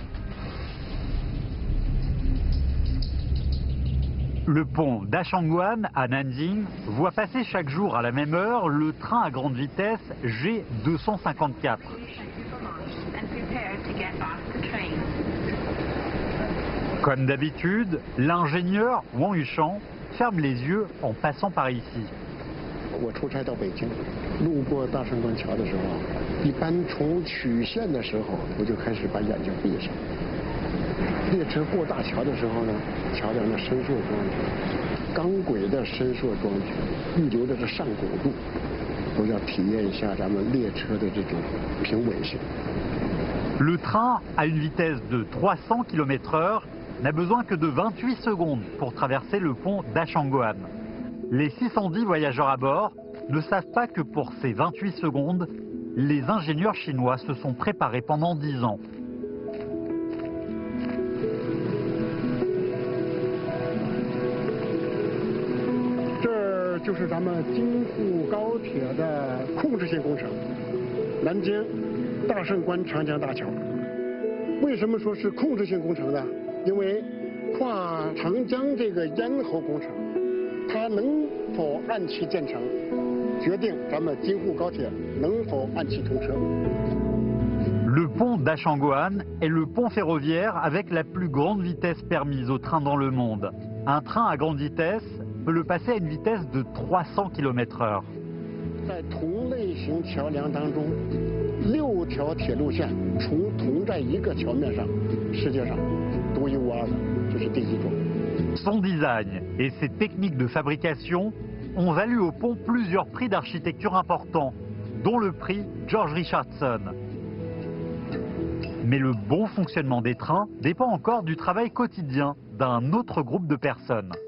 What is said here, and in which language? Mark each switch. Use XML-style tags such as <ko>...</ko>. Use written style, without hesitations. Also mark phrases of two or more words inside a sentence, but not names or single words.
<fr>Le pont d'Ashangguan à Nanjing voit passer chaque jour à la même heure le train à grande vitesse G254. Comme d'habitude, l'ingénieur Wang Yushang ferme les yeux en passant par ici.</fr> <zh>我出差到北京，路过大胜关桥的时候，一般从曲线的时候，我就开始把眼睛闭上。列车过大桥的时候呢，桥梁的伸缩装置、钢轨的伸缩装置、预留的上拱柱，都要体验一下咱们列车的这种平稳性。</zh> <fr>Le train, à une vitesse de 300 km/h, n'a besoin que de 28 secondes pour traverser le pont d'Ashangguan. Les 610 voyageurs à bord ne savent pas que pour ces 28 secondes, les ingénieurs chinois se sont préparés pendant 10 ans.</fr> <zh>Ce 就是咱们京沪高铁的控制性工程，南京大胜关长江大桥。为什么说是控制性工程呢？因为跨长江这个咽喉工程，它能否按期建成，决定咱们京沪高铁能否按期通车。</zh> <fr>Le pont d'Ashangguan est le pont ferroviaire avec la plus grande vitesse permise aux trains dans le monde. Un train à grande vitesse peut le passer à une vitesse de 300 km/h.</fr> <zh>在同类型桥梁当中，6条铁路线同在一个桥面上，世界上独一无二的，这是第一种。</zh> <fr>Son design et ses techniques de fabrication ont valu au pont plusieurs prix d'architecture importants, dont le prix George Richardson. Mais le bon fonctionnement des trains dépend encore du travail quotidien d'un autre groupe de personnes.</fr>